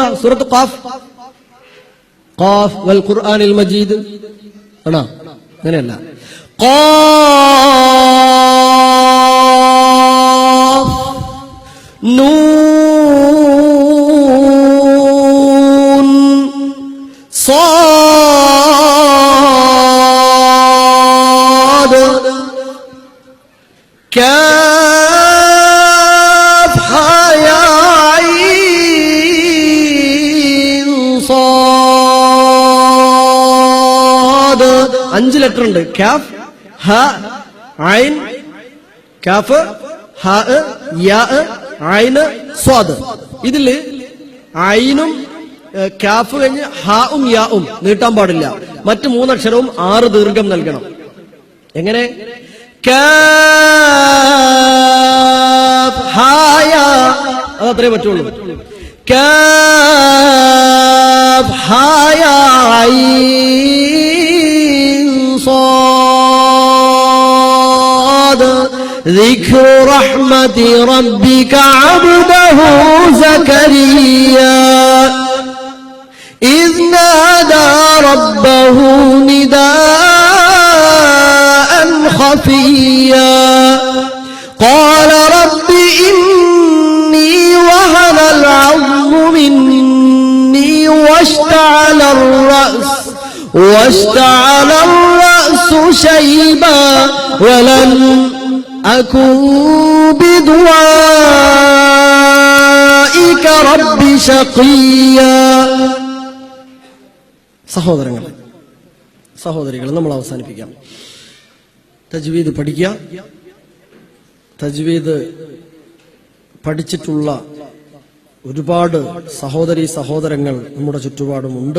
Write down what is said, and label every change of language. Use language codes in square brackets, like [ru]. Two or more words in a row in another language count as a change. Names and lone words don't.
[ml] സൂറത്ത് ഖാഫ്, [ar] ق والقرآن المجيد [ml] ആണോ? അങ്ങനെയല്ല. [ar] قاف نون صاد كاف يا عين صاد. [ml] 5 ലെറ്റർ ഉണ്ട്. കാഫ്, ഹ, ഐൻ, കാഫ്, ഹ, യാ, ഐന്, സ്വാദ്. ഇതില് ഐനും കാഫ് കഴിഞ്ഞ് ഹാവും യാവും നീട്ടാൻ പാടില്ല. മറ്റു 3 അക്ഷരവും 6 ദീർഘം നൽകണം. എങ്ങനെ? [ar] كاف ها يا, [ml] അതത്രേ പറ്റുള്ളൂ. [ar] كاف ها يا عين صاد. ذكر رحمة ربك عبده زكريا إذ نادى ربه نداء خفيا قال رب إني وهن العظم مني واشتعل الرأس شيبا ولم أكن بدعاء ربي شقيا. [ml] സഹോദരികൾ നമ്മൾ അവസാനിപ്പിക്കാം. തജ്വീദ് പഠിക്കുക. തജ്വീദ് പഠിച്ചിട്ടുള്ള ഒരുപാട് സഹോദരീ സഹോദരങ്ങൾ നമ്മുടെ ചുറ്റുപാടുമുണ്ട്.